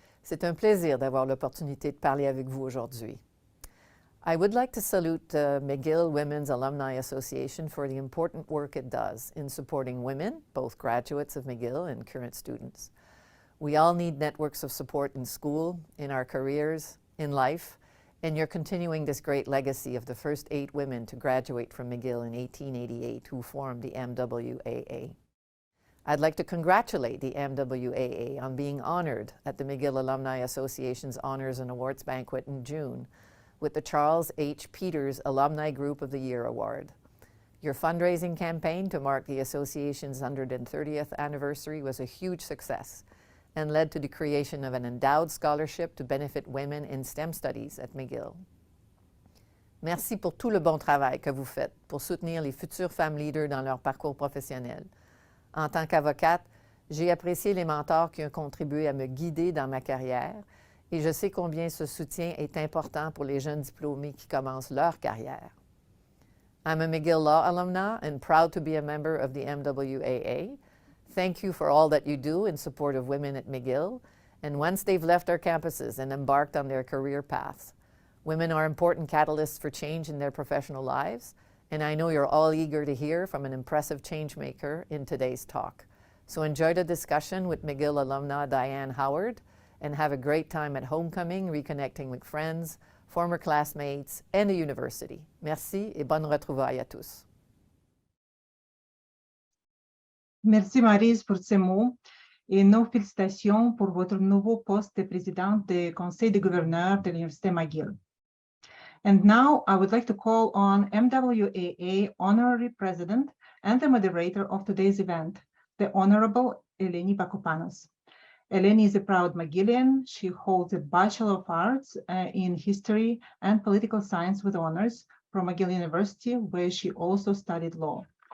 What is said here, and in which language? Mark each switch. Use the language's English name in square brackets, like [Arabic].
[French] C'est un plaisir d'avoir l'opportunité de parler avec vous aujourd'hui. [English] I would like to salute the McGill Women's Alumni Association for the important work it does in supporting women, both graduates of McGill and current students. We all need networks of support in school, in our careers, in life, and you're continuing this great legacy of the first 8 women to graduate from McGill in 1888 who formed the MWAA. I'd like to congratulate the MWAA on being honored at the McGill Alumni Association's Honors and Awards Banquet in June with the Charles H. Peters Alumni Group of the Year Award. Your fundraising campaign to mark the association's 130th anniversary was a huge success and led to the creation of an endowed scholarship to benefit women in STEM studies at McGill. [French] Merci pour tout le bon travail que vous faites pour soutenir les futures femmes leaders dans leur parcours professionnel. En tant qu'avocate, j'ai apprécié les mentors qui ont contribué à me guider dans ma carrière et je sais combien ce soutien est important pour les jeunes diplômés qui commencent leur carrière. [English] I'm a McGill Law alumna and proud to be a member of the MWAA. Thank you for all that you do in support of women at McGill, and once they've left our campuses and embarked on their career paths, women are important catalysts for change in their professional lives, and I know you're all eager to hear from an impressive changemaker in today's talk. So enjoy the discussion with McGill alumna Diane Howard and have a great time at homecoming, reconnecting with friends, former classmates, and the university. [French] Merci et bonne retrouvailles à tous. Merci Maryse pour ces mots et nos félicitations pour votre nouveau poste de présidente du Conseil des gouverneurs de l'Université McGill. [English] And now I would like to call on MWAA Honorary President and the moderator of today's event, the Honourable Eleni Bakopanos. Eleni is a proud McGillian. She holds a Bachelor of Arts in History and Political Science with honors from McGill University, where she also studied law.